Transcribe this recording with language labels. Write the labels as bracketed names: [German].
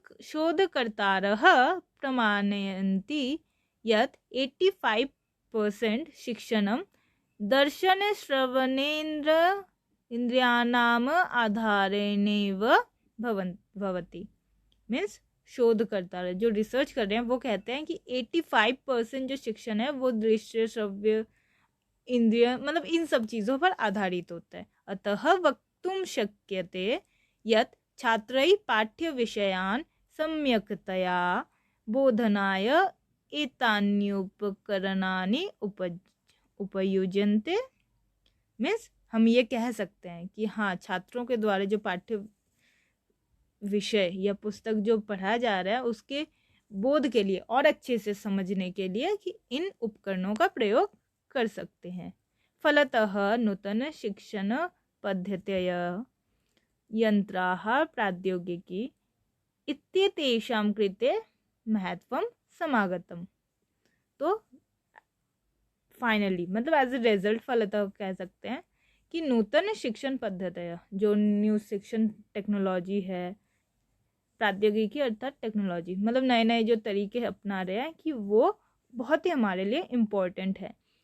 [Sanskrit] शोधकर्तारः प्रमाणयन्ति यत् 85% शिक्षणं दर्शनश्रवणेन्द्र इंद्रियाणाम आधारेणैव भवति। [Hindi] मीन्स शोधकर्ता जो रिसर्च कर रहे हैं वो कहते हैं कि 85% जो शिक्षण है वो दृश्य श्रव्य इंद्रिय मतलब इन सब चीज़ों पर आधारित होता है। [Sanskrit] अतः वक्तुं शक्यते यत् छात्रैः पाठ्य विषयान् सम्यक्तया बोधनाय एतान्युपकरणानि उपयुज्यन्ते। [Hindi] मीन्स हम ये कह सकते हैं कि हाँ, छात्रों के द्वारा जो पाठ्य विषय या पुस्तक जो पढ़ाया जा रहा है उसके बोध के लिए और अच्छे से समझने के लिए कि इन उपकरणों का प्रयोग कर सकते हैं। [Sanskrit] फलतः नूतन शिक्षण पद्धतयः यंत्राः प्रौद्योगिकी इत्येतेषां कृते महत्वं समागतम्। [Hindi] तो फाइनली मतलब [English] as a result [Hindi] फलतः कह सकते हैं कि [Sanskrit] नूतन शिक्षण पद्धतयः, [Hindi] जो न्यू शिक्षण टेक्नोलॉजी है, प्रौद्योगिकी अर्थात टेक्नोलॉजी, मतलब नए नए जो तरीके अपना रहे हैं कि वो बहुत ही हमारे लिए इम्पोर्टेंट है।